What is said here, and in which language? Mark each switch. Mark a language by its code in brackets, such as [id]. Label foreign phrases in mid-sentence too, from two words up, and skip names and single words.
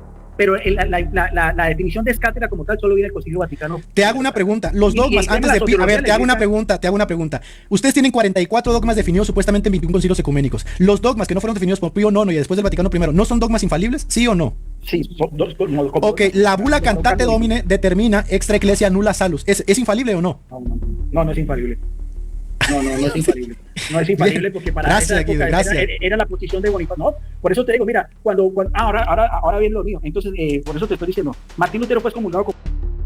[es] Pero la definición de escátedra como tal solo viene del Concilio Vaticano. Te hago una pregunta. Los dogmas y antes la de Pío... A ver, soteriología te hago una de la pregunta. Ustedes tienen 44 dogmas definidos supuestamente en 21 concilios ecuménicos. Los dogmas que no fueron definidos por Pío IX y después del Vaticano I, ¿no son dogmas infalibles? ¿Sí o no? Sí, son dos. Ok, la bula Cantate Domine determina [la] extra ecclesia nulla salus. [es] ¿Es infalible o no? No es infalible. No es infalible. No es infalible porque para Gracias, esa época Guido, gracias. era la posición de Bonifacio. No, por eso te digo, mira, ahora viene lo mío. Entonces, por eso te estoy diciendo, Martín Lutero fue excomulgado como